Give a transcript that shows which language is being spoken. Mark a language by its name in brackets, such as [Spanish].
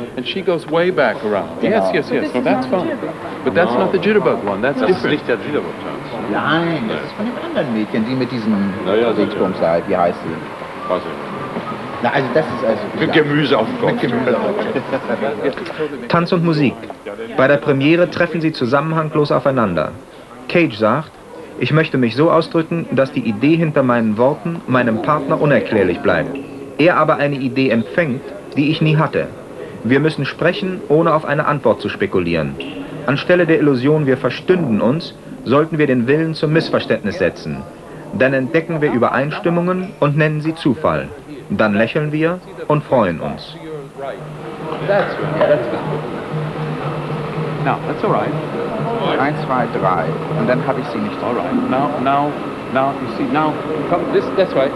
[English] And she goes way back around. Yes. No, that's fine. But that's not the jitterbug one. That's different. [German] Das ist nicht der Jitterbug-Tanz. Nein, das ist von den anderen Mädchen, die mit diesem Dingsbums halt, wie heißt sie? Was denn? Na, also das ist also... Mit Gemüse auf dem Kopf. Mit Gemüse auf dem Kopf. Tanz und Musik. Bei der Premiere treffen sie zusammenhanglos aufeinander. Cage sagt, ich möchte mich so ausdrücken, dass die Idee hinter meinen Worten meinem Partner unerklärlich bleibt. Er aber eine Idee empfängt, die ich nie hatte. Wir müssen sprechen, ohne auf eine Antwort zu spekulieren. Anstelle der Illusion, wir verstünden uns, sollten wir den Willen zum Missverständnis setzen. Dann entdecken wir Übereinstimmungen und nennen sie Zufall. Dann lächeln wir und freuen uns. [English] That's good. No, that's all right. 1, 2, 3. [German] Und dann habe ich sie nicht. [English] All right. Now, you see, now, come, that's right.